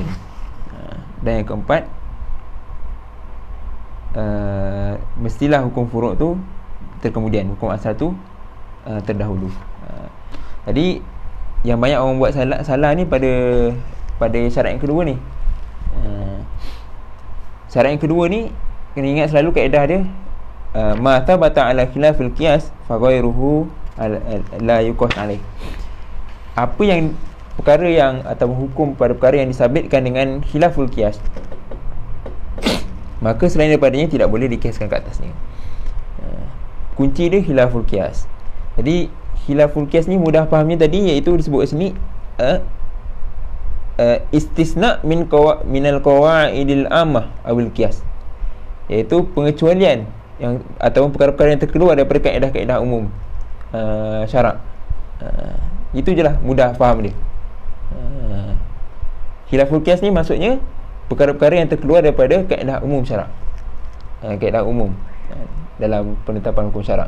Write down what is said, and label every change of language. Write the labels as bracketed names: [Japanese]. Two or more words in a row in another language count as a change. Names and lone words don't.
[Malay] Dan yang keempat, mestilah hukum furuk tu terkemudian, hukum asal tu terdahulu. Tadi yang banyak orang buat salah ni pada syarat yang kedua ni. Syarat yang kedua ni kena ingat selalu kaedah dia, [Arabic] ما ثبت على خلاف القياس فغيره لا يقاس عليه. [Malay] Apa yang perkara yang atau hukum pada perkara yang disabitkan dengan [Arabic] خلاف القياس, [Malay] maka selain daripadanya tidak boleh dikiaskan ke atasnya. Kunci dia [Arabic] خلاف القياس. [Malay] Jadi [Arabic] خلاف القياس [Malay] ni mudah fahamnya tadi, iaitu disebut sini [Arabic] استثناء من القواعد العامة أو القياس, [Malay] iaitu pengecualian yang ataupun perkara-perkara yang terkeluar daripada kaedah-kaedah umum syarak. Itu je lah, mudah faham dia. [Arabic] خلاف القياس [Malay] ni maksudnya perkara-perkara yang terkeluar daripada kaedah umum syarak, kaedah umum dalam penetapan hukum syarak.